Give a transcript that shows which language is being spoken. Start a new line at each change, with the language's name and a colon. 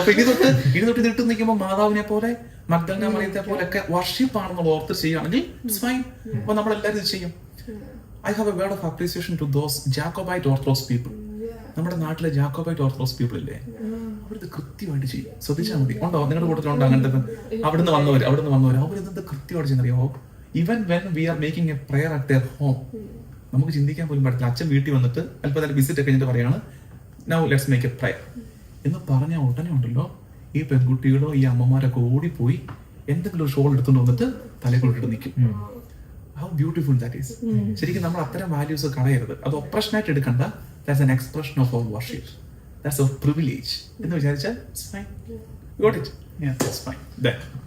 Malayalam: അപ്പൊ ഇനി തൊട്ട് ഇതിട്ട് നിൽക്കുമ്പോൾ മാതാവിനെ പോലെ, മഗ്ദലന മറിയത്തെ പോലെയൊക്കെ വർഷിപ്പ് ആണെന്നുള്ള ഓർത്ത് ചെയ്യുകയാണെങ്കിൽ ഇറ്റ്സ് ഫൈൻ. അപ്പൊ നമ്മളെല്ലാവരും ഇത് ചെയ്യും.
English: I have a word of appreciation to those Jacobite Orthodox people.
Malayalam: നമ്മുടെ നാട്ടിലെ ജാക്കോബൈറ്റ് ഓർത്തഡോക്സ് പീപ്പിൾ ഇല്ലേ, അവരിത് കൃത്യമായിട്ട് ചെയ്യും. ശ്രദ്ധിച്ചാൽ മതി. ഉണ്ടോ? നിങ്ങളുടെ കൂട്ടത്തിലുണ്ടോ അങ്ങനത്തെ? അവിടുന്ന് വന്നവർ അവരിത് കൃത്യമായിട്ട് ചെയ്യുന്നറിയോ? Even when we are making A prayer at there home, നമുക്ക് ചിന്തിക്കാൻ പോലും പറ്റില്ല. അച്ഛൻ വീട്ടിൽ വന്നിട്ട് അല്പം വിസിറ്റ് ഒക്കെ കഴിഞ്ഞിട്ട് പറയാണ്, now let's make A prayer എന്ന് പറഞ്ഞ ഉടനെ ഉണ്ടല്ലോ, ഈ പെൺകുട്ടികളോ ഈ അമ്മമാരൊക്കെ ഓടിപ്പോയി എന്തെങ്കിലും ഒരു ഷോൾ എടുത്തുകൊണ്ട് വന്നിട്ട് തലകൊണ്ടിട്ട് നിൽക്കും. How beautiful that is. ശരിക്കും നമ്മൾ അത്തരം വാല്യൂസ് കളയരുത്. അത് ഓപ്പറേഷനായിട്ട് എടുക്കണ്ട.
English: That's an expression of our worship. That's our privilege. എന്ന് വിചാരിച്ചാൽ it's fine. Got it? Yeah, that's fine. Then